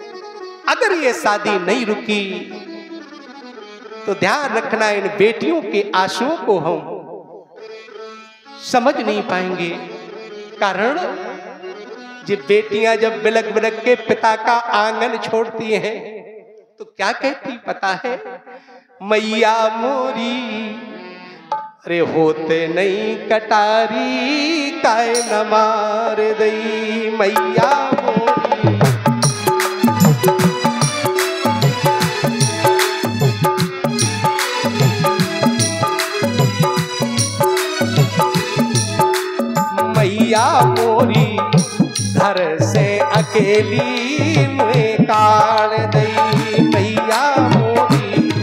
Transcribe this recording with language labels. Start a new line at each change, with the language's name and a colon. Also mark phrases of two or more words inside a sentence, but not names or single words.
Hindi: अगर ये शादी नहीं रुकी तो ध्यान रखना, इन बेटियों के आंसुओं को हम समझ नहीं पाएंगे। कारण ये बेटियां जब बिलक बिलक के पिता का आंगन छोड़ती हैं तो क्या कहती पता है?
Bundeli: मैया मोरी अरे होते नहीं कटारी काय न मार दई, मैया मोरी। मैया मोरी घर से अकेली में काट दई, मैया मोरी।